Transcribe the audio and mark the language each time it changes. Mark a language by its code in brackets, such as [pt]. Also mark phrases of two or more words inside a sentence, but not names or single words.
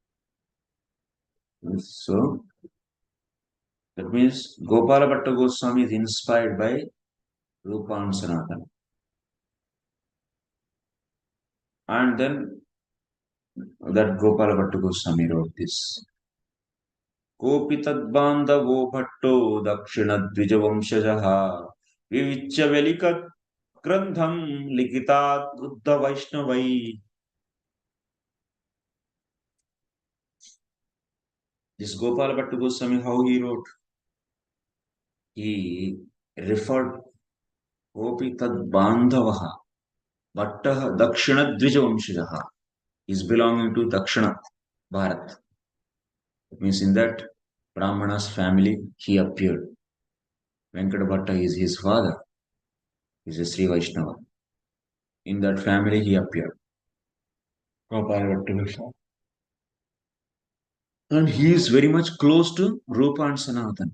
[en] So that means Gopala Bhatta Goswami is inspired by Rupa and Sanatana. And then that Gopala Bhatta Goswami wrote this. [sa] Kopi tadbandavo bhatto dakshinadvijavamshajaha vivichya velikat grandham likitat buddha vaishnavai. [en] This Gopala Bhatta Goswami, how he wrote? He referred [sa] Kopi tadbandavaha bhattaha dakshinadvijavamshajaha [en] is belonging to Dakshina Bharat. It means in that Brahmana's family he appeared. Venkata Bhatta is his father. He is a Sri Vaishnava. In that family he appeared. And he is very much close to Rupa and Sanatana.